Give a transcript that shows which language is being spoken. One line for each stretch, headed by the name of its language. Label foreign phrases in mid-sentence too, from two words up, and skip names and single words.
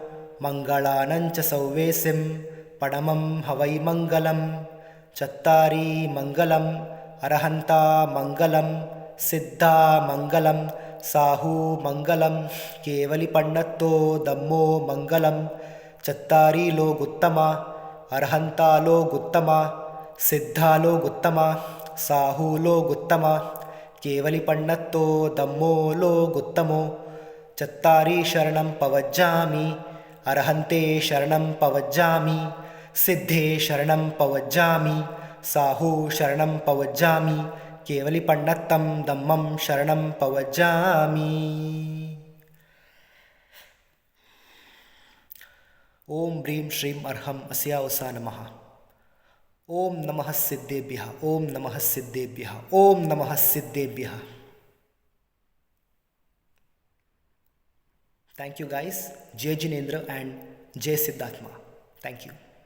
Prakrit languages: मंगलाणंच सव्वेसिं, पढमं हवइ मंगलं, चत्तारि मंगलं, अरिहंता मंगलं, सिद्धा मंगलं, साहू मंगलं, केवलि पण्णत्तो धम्मो मंगलं, चत्तारि लो गुत्तमा, अरिहंता लो गुत्तमा, सिद्धा लो गुत्तमा, साहू लो गुत्तमा, केवलि पण्णत्तो धम्मो लो गुत्तमो, चत्तारि शरणं पवज्जामि, अरिहंते शरणं पवज्जामि, सिद्धे शरणं पवज्जामि, साहू शरणं पवज्जामि, केवलि पण्णत्तं धम्मं शरणं पवज्जामि.
Sanskrit: ॐ भ्रीं श्रीं अर्हं अस्य उसा नमः. ॐ नमः सिद्धेभ्यः. ॐ नमः सिद्धेभ्यः. ॐ नमः सिद्धेभ्यः.
English: Thank you guys.
Hindi: जय जिनेन्द्र and जय सिद्धात्मा.
English: Thank you.